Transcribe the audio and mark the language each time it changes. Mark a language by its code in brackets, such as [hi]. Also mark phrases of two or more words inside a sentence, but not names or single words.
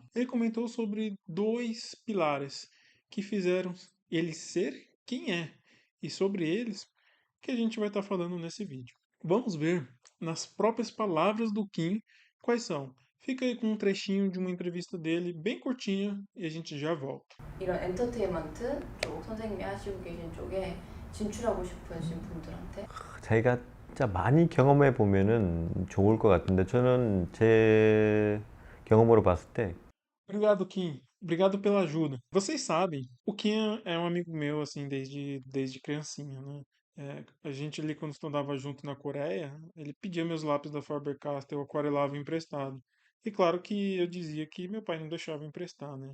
[pt] Ele comentou sobre dois pilares que fizeram ele ser quem é, e sobre eles que a gente vai estar falando nesse vídeo. Vamos ver nas próprias palavras do Kim quais são. Fica aí com um trechinho de uma entrevista dele, bem curtinha, e a gente já volta. [ko] 이런 엔터테인먼트 쪽 선생님이 하시고 계신 쪽에 진출하고 싶으신 분들한테 자기가 진짜 많이 경험해 보면은 좋을 것 같은데 저는 제 경험으로 봤을 때 [pt] Obrigado, Kim. Obrigado pela ajuda. Vocês sabem, o Kim é um amigo meu, assim, desde criancinha, né? A gente ali, quando estudava junto na Coreia, ele pedia meus lápis da Faber-Castell, eu aquarelava emprestado. E claro que eu dizia que meu pai não deixava emprestar, né?